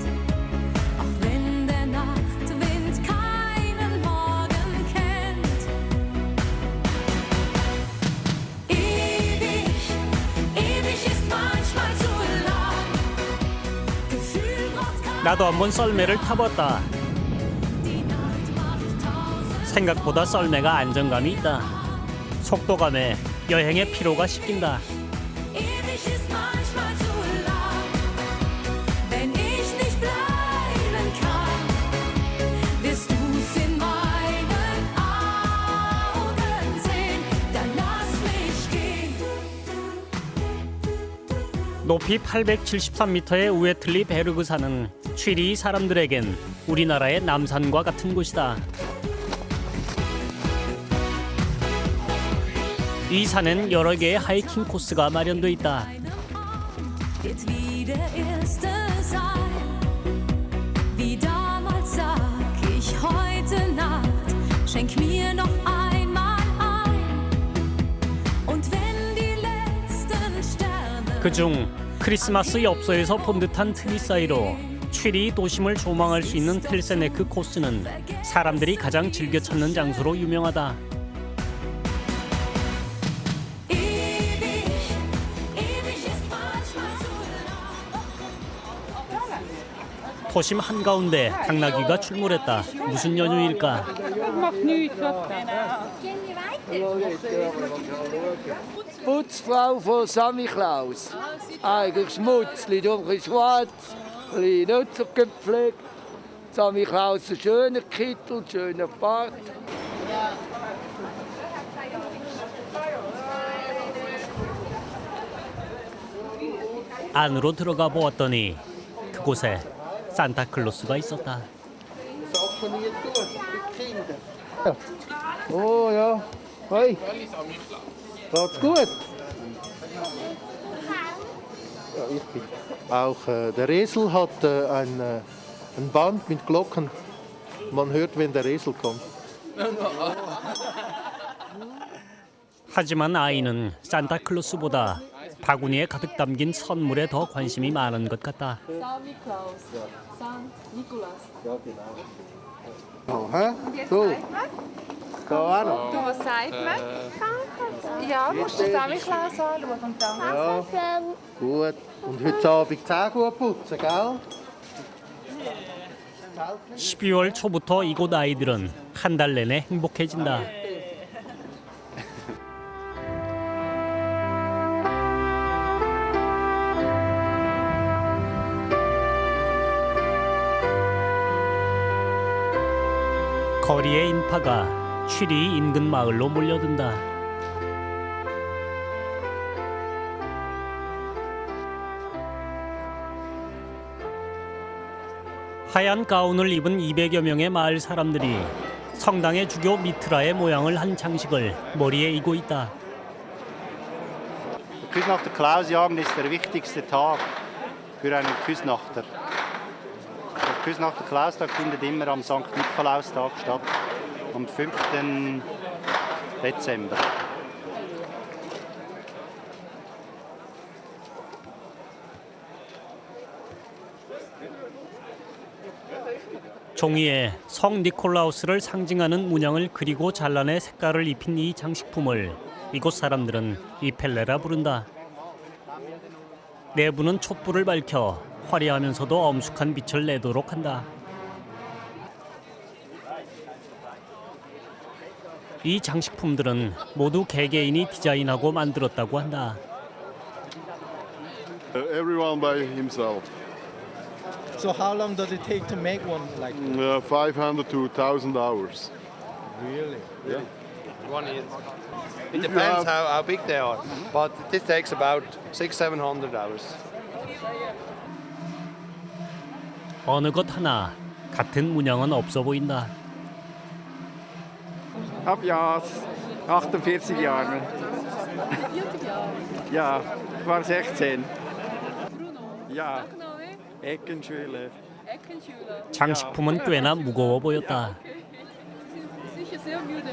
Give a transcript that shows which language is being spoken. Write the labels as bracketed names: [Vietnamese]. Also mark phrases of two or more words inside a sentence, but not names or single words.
[German] Auch wenn der Nachtwind keinen Morgen kennt. Ewig, ewig ist manchmal zu lang. Gefühl braucht kein [Korean] 나도 한번 썰매를 타봤다. [German] die Nacht macht tausend [Korean] 생각보다 썰매가 안정감이 있다. 속도감에 여행의 피로가 씻긴다. [German] Ewig ist manchmal zu lang. Wenn ich nicht bleiben kann, wirst du's in meinen Augen sehen. Dann lass mich gehen. [Korean] 높이 873m의 우에틀리 베르그산은 취리 사람들에겐 우리나라의 남산과 같은 곳이다. 이 산엔 여러 개의 하이킹 코스가 마련돼 있다. [German] Jetzt wie der Erste sein. Wie damals sag ich heute Nacht, schenk mir noch einmal ein. Und wenn die letzten Sterne [Korean] 그중 크리스마스 엽서에서 본 듯한 트리 사이로 취리 도심을 조망할 수 있는 텔세네크 코스는 사람들이 가장 즐겨 찾는 장소로 유명하다. 도심 한가운데 당나귀가 출몰했다. 무슨 연휴일까? [German] Putzfrau von Sammy Klaus. Eigentlich Schmutzli, dunkel schwarz, nicht so gepflegt. Sammy Klaus, ein schöner Kittel, schöner Bart. [Korean] 안으로 들어가 보았더니 그곳에 산타클로스가 있었다. [German] Oh ja. Hoi. Geht's gut? Ja, ich bin. Auch der Esel hat ein Band mit Glocken. Man hört, wenn der Esel kommt. [Korean] 하지만 아이는 산타클로스보다 바구니에 가득 담긴 선물에 더 관심이 많은 것 같다. [German] Oh, hä? So. Da auch noch. Du, was sagt man? Ja, musst du den Samichlaus anschauen und dann. Ja. Gut. Und heute Abend Zähne gut putzen, gell? [Korean] 12월 초부터 이곳 아이들은 한 달 내내 행복해진다. 거리의 인파가 취리 인근 마을로 몰려든다. 하얀 가운을 입은 200여 명의 마을 사람들이 성당의 주교 미트라의 모양을 한 장식을 머리에 이고 있다. [German] Der Küsnachter Klausjahr ist der wichtigste Tag für einen Küsnachter. Der Küsnachter Klaustag findet immer am St. Nikolaustag statt, am 5. Dezember. [Korean] 종이에 성 니콜라우스를 상징하는 문양을 그리고 잘라내 색깔을 입힌 이 장식품을 이곳 사람들은 이펠레라 부른다. 내부는 촛불을 밝혀 화려하면서도 엄숙한 빛을 내도록 한다. 이 장식품들은 모두 개개인이 디자인하고 만들었다고 한다. [English] Everyone by himself. So how long does it take to make one like 500 to 1,000 hours. really? Yeah. It depends how big they are, but this takes about 600-700 hours. [Korean] 어느 것 하나 같은 문양은 없어 보인다. [German] Ab ja 48 Jahre. 40 Jahre. Ja, ich war 16. Bruno. Ja, Nachname? Eckenschüler. Eckenschüler. [Korean] 장식품은 꽤나 무거워 보였다. [German] Sicher sehr müde.